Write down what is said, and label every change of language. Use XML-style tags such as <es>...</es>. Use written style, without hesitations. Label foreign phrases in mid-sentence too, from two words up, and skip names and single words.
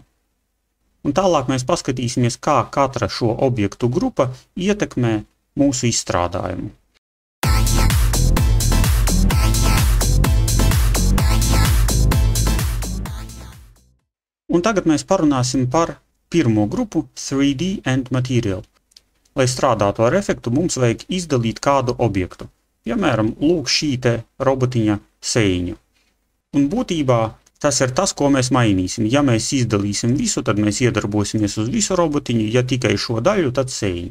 <lv>Un tālāk mēs paskatīsimies, kā katra šo objektu grupa ietekmē mūsu izstrādājumu. Un tagad mēs parunāsim par pirmo grupu</lv> <en>3D and Material.</en> <lv>Lai strādātu ar efektu, mums vajag izdalīt kādu objektu. Piemēram, lūk šī robotiņa seiņu. Un būtībā tas ir tas, ko mēs mainīsim. Ja mēs izdalīsim visu, tad mēs iedarbosimies uz visu robotiņu, ja tikai šo daļu, tad seiņu.</lv>